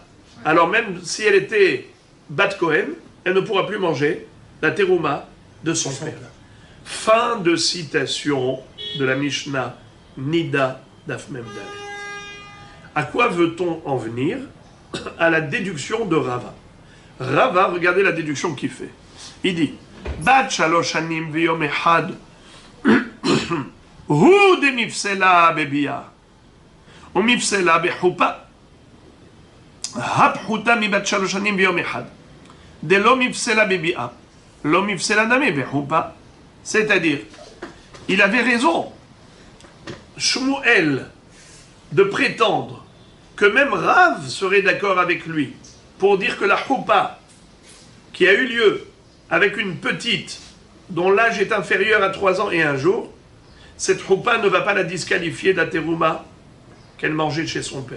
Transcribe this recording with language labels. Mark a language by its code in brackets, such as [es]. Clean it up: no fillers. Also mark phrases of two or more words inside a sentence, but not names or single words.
[fr] Alors même si elle était Bat Kohen, elle ne pourra plus manger la terouma de son père. Fin de citation de la Mishnah Nida Daf Mem Dalet. À quoi veut-on en venir? À la déduction de Rava. Rava, regardez la déduction qu'il fait. Il dit [he] בת שלוש שנים ויום אחד הוא דמפסלה בביאה ou מפסלה בחופה הפחותה מבת 3 שנים ביום אחד. דלא מפסלה בביאה, לא מפסלה נמי בחופה. [fr] C'est-à-dire, il avait raison, Shmuel, de prétendre que même Rav serait d'accord avec lui pour dire que la choupa qui a eu lieu avec une petite dont l'âge est inférieur à 3 ans et 1 jour, cette choupa ne va pas la disqualifier de la terouma qu'elle mangeait chez son père.